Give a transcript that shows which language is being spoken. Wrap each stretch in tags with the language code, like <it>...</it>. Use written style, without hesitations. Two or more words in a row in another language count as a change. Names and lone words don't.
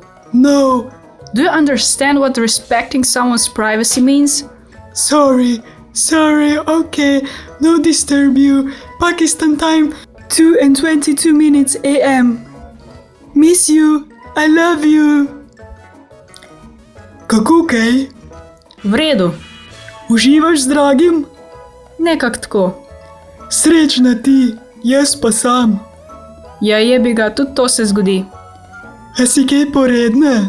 <en>No, Do you understand what respecting someone's privacy means? sorry, okay, no disturb you. Pakistan time, 2:22 AM. Miss you, I love you.</en> <sl>Kako kaj? V redu. Uživaš z dragim? Nekak tako. Srečna ti, jaz pa sam. Ja, jebi ga, tudi to se zgodi. A si kaj poredne?</sl>